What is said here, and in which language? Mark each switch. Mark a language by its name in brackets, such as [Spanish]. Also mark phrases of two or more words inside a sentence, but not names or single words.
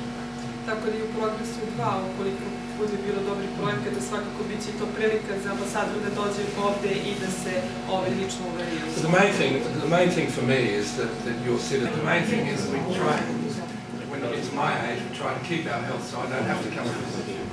[Serbian] Tako da je u Progresu 2, ukoliko bude bilo dobrih projekata, svakako bit će to prilika za ambasadora da dođe ovde i da se lično uveri. [English] The main thing for me is that you're sitting. The main thing is we try, when it gets my age, we try to keep our health, so I don't have to come and visit you.